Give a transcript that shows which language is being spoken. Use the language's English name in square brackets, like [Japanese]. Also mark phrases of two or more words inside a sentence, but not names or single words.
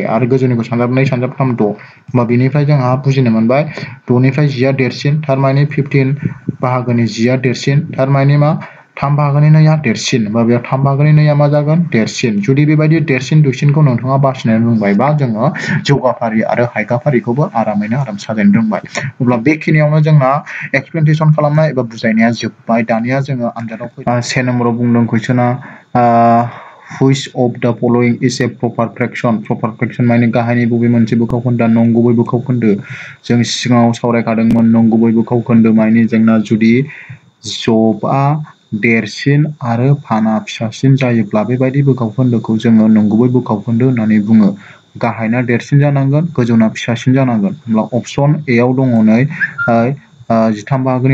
[Bodo] आरो गोजौनिखौ सानजाब 2 सानजाब 3 6। होमबा बेनिफ्राय जोंहा बुजिनो मोनबाय 6 निफ्राय 10 आ देरसिन, थारमाने 15 बाहागोनि 10 आ देरसिन, थारमाने मा 3 बाहागोनि 2आ देरसिन बा बेयाव 3 बाहागोनि 2आ मा जागोन देरसिन जुदि बेबायदि देरसिन दुइसिनखौ नोंथाङा बासिनानै रोंबायबा जोङो जौगाफारि आरो हायगाफारिखौबो आराम साजायनो रोंबाय अब्ला बेखिनियावनो जोंना एक्सप्लेनेसन खालामनाय एबा बुजायनाया जोबबाय दानिया जोङो आनजादाव 1 नम्बराव बुंदों कुइसना [English] which of the following is a proper fraction [Bodo] माने गाहायनि बबे मोनसे बोखाव खोन्दोआ नंगुबै बोखाव खोन्दो जों सिगाङाव सावरायखादोंमोन नंगुबै बोखाव खोन्दो माने जोंना जुदि जबआ देरसिन आरो फाना फिसासिन जायोब्ला बेबायदि बोखाव खोन्दोखौ जोङो नंगुबै बोखाव खोन्दो होननानै बुङो गाहायना देरसिन जानांगोन गोजौना फिसासिन जानांगोन होमब्ला अपसन ए आव दङ नै 13 बाहागोनि